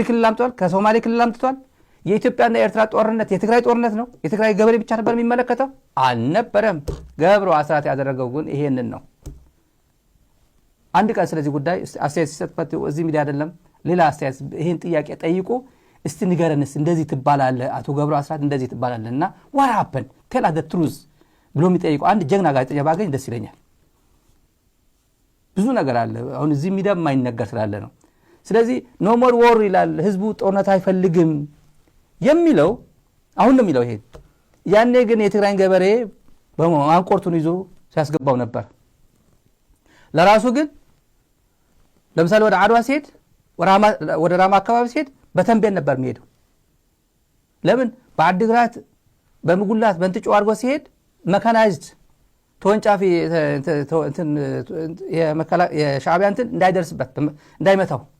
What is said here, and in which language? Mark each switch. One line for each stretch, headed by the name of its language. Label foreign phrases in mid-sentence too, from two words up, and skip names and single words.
Amharic: ክልል አምጥቷል፣ ከሶማሌ ክልል አምጥቷል። የኢትዮጵያና የኤርትራ ጦርነት የትግራይ ጦርነት ነው። የትግራይ ገበሬ ብቻ ነበር የሚመለከተው አልነበረም። ገብሩ አስራት ያደረገው ግን ይሄንን ነው። አንድ ቀን ስለዚህ ጉዳይ አስተያየት ሲሰጥበት እዚህ ሚዲያ አይደለም ሌላ አስተያየት ይሄን ጥያቄ ጠይቆ እስቲ ንገረንስ እንደዚህ ትባላለ አቶ ገብሩ አስራት እንደዚህ ትባላለና
English: what happened tell us the truth
Amharic: ብሎ የሚጠይቀው አንድ ጀግና ጋዜጠኛ ባገኝ ደስ ይለኛል። ብዙ ነገር አለ አሁን እዚህ ሚዲያ የማይነገር ስላለ ነው። ስለዚህ
English: no more war
Amharic: ይላል ህዝቡ ጦርነት አይፈልግም የሚለው አሁን ነው የሚለው። ይሄ ያኔ ግን የትግራይ ገበሬ በማንቆርቱን ይዞ ሲያስገባው ነበር። ለራሱ ግን ለምሳሌ ወደ አድዋ ሲሄድ ወደ ራማ አካባቢ ሲሄድ በተንቤን ነበር የሚሄደው። ለምን በአድግራት በመጉላት በእንትጮ አድርጎ ሲሄድ መካናይዝድ ተወንጫፊ እንትን የሻዕቢያ እንትን እንዳይደርስበት እንዳይመታው